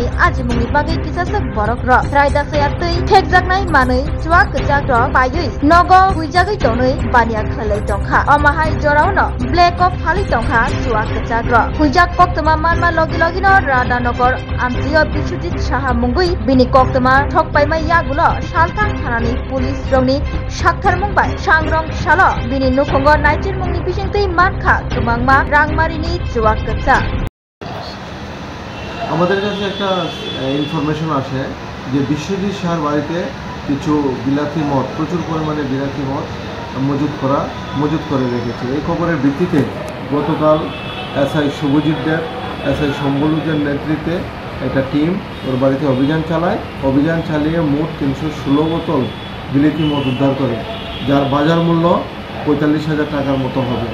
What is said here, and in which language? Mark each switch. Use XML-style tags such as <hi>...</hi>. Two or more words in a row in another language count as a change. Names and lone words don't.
<trp>Aji Mungni Bagi Kisasak Borok Rok Raida Sayati Thekjaknai Manui Chuak Kecha Rok Payui Nogo Huijagui Tonui Bania Khalai Tongkha Omahai Jorauno Black of Hali Tongkha Chuak Kechagro Huijak Koktema Manma Logi no Radhanagar Amtiya Bishojit Saha Mungui Bini Koktema Thokpaima Yagulo Salthang Thanani Police Rongni Sakthar Mungbai Sangrong Salo Bini Nukhungo Naijir Mungni Bisingtui Mankha Kemangma Rangmarini Chuak Kecha</trp> <bn>আমাদের কাছে একটা ইনফরমেশন আসে যে বিশ্বজিৎ সাহার বাড়িতে কিছু বিলাতি মদ প্রচুর পরিমাণে বিলাতি মদ মজুত করে রেখেছে। এই খবরের ভিত্তিতে গতকাল এসআই শুভজিৎ দেব এসআই সম্বলুদের নেতৃত্বে একটা টিম ওর বাড়িতে অভিযান চালিয়ে মোট 316 বোতল বিলাতি মদ উদ্ধার করে, যার বাজার মূল্য 45,000 টাকার মতো হবে।</bn>